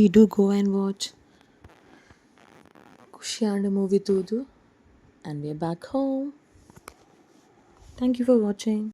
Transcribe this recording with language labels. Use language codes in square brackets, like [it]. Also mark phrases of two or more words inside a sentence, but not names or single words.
[en] Do go and watch. [tcy] ಖುಷಿಯಾದ ಮೂವಿ ತೂದು. [en] And we are back home. Thank you for watching.